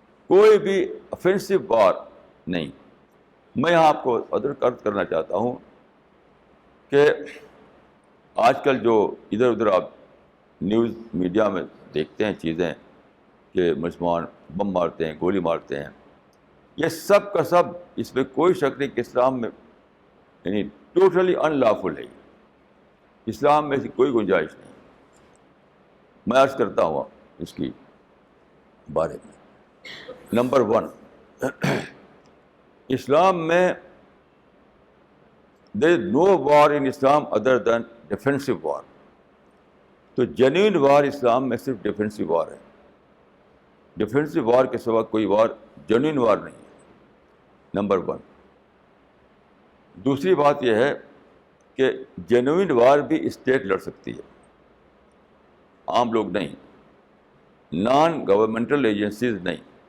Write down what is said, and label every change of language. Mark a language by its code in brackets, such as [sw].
[ur] کوئی بھی افینسو وار نہیں. میں یہاں آپ کو عرض کرنا چاہتا ہوں کہ آج کل جو ادھر ادھر آپ نیوز میڈیا میں دیکھتے ہیں چیزیں کہ مسلمان بم مارتے ہیں, گولی مارتے ہیں, یہ سب کا سب, اس میں کوئی شک نہیں کہ اسلام میں یعنی ٹوٹلی ان لافل ہے. اسلام میں کوئی گنجائش نہیں. میں عرض کرتا ہوں اس کی بارے میں. نمبر 1, اسلام میں [en] there is no war in Islam other than defensive war. [ur] تو جینوئن وار اسلام میں صرف ڈیفینسو وار ہے. ڈیفینسو وار کے سوا کوئی وار جینوئن وار نہیں ہے. نمبر 1. دوسری بات یہ ہے کہ جینوئن وار بھی اسٹیٹ لڑ سکتی ہے, عام لوگ نہیں, نان گورنمنٹل ایجنسیز نہیں.